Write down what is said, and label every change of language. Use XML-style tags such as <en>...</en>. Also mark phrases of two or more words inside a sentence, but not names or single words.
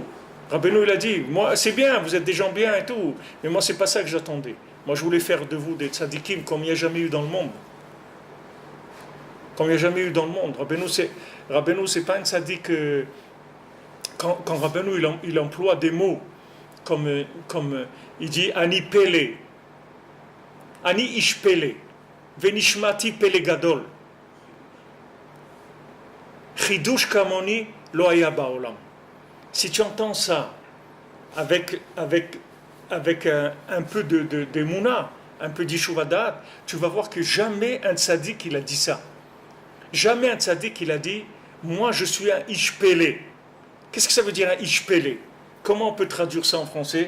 <fr>Rabbeinu, il a dit, moi, c'est bien, vous êtes des gens bien et tout, mais moi, c'est pas ça que j'attendais. Moi, je voulais faire de vous des tzadikim comme il n'y a jamais eu dans le monde. Comme il n'y a jamais eu dans le monde. Rabbeinu, c'est pas un tzadik... Quand Rabbeinu, il emploie des mots comme il dit,</fr> <he>אני פלא, אני איש פלא, ונשמתי פלא גדול, חידוש כמוני לא היה בעולם.</he> <fr>Si tu entends ça avec un peu de mouna, un peu d'ishuvadat, tu vas voir que jamais un tzaddik il a dit ça. Jamais un tzaddik il a dit « Moi je suis un ishpélé ». Qu'est-ce que ça veut dire un ishpélé? Comment on peut traduire ça en français?</fr>